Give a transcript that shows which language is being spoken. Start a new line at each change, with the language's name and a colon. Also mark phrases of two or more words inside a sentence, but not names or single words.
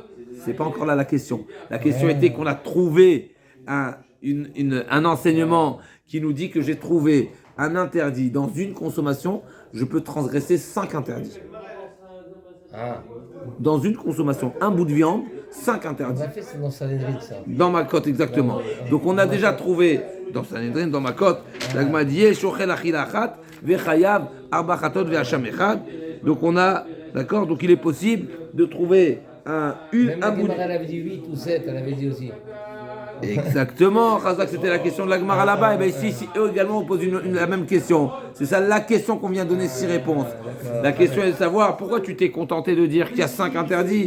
French: C'est pas encore là la question. La question était qu'on a trouvé un enseignement qui nous dit que j'ai trouvé un interdit dans une consommation, je peux transgresser 5 interdits. Dans une consommation, un bout de viande, 5 interdits. On a fait ça dans Sanhedrin, ça. Dans ma cote, exactement. Donc on a déjà trouvé dans Sanhedrin, dans ma cote, la Gemara dit
Hebrew: שוחל אכילה אחת וחייב ארבע חטאות והאשם אחד.
French: Donc on a, d'accord. Donc il est possible de trouver un bout. Elle avait dit 8 ou 7, elle avait dit aussi. Exactement, Khazak, c'était la question de la Gemara là-bas. Et bien ici, eux également, on pose la même question. C'est ça la question qu'on vient donner 6 réponses. La question est de savoir pourquoi tu t'es contenté de dire qu'il y a 5 interdits.